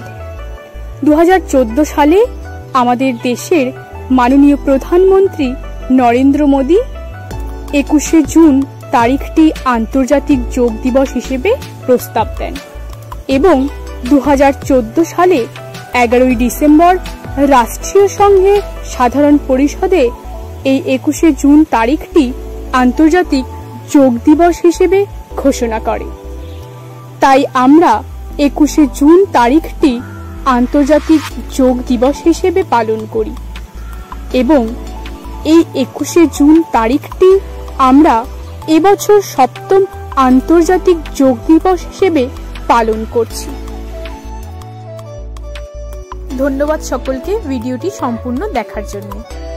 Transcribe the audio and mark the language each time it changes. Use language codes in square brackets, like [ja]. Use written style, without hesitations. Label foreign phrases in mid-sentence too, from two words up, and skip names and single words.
[bn] 2014 সালে আমাদের দেশের মাননীয় প্রধানমন্ত্রী নরেন্দ্র মোদী 21 জুন তারিখটি আন্তর্জাতিক যোগ দিবস হিসেবে প্রস্তাব দেন এবং 2014 সালে 11 ডিসেম্বর রাষ্ট্রীয় সংঘের সাধারণ পরিষদে এই 21 জুন তারিখটি আন্তর্জাতিক যোগ দিবস হিসেবে ঘোষণা করে। তাই আমরা 21 জুন তারিখটি আন্তর্জাতিক যোগ দিবস হিসেবে পালন করি এবং এই 21 জুন তারিখটি আমরা এবছর সপ্তম আন্তর্জাতিক যোগ দিবস হিসেবে পালন করছি। ধন্যবাদ সকলকে ভিডিওটি সম্পূর্ণ দেখার জন্য।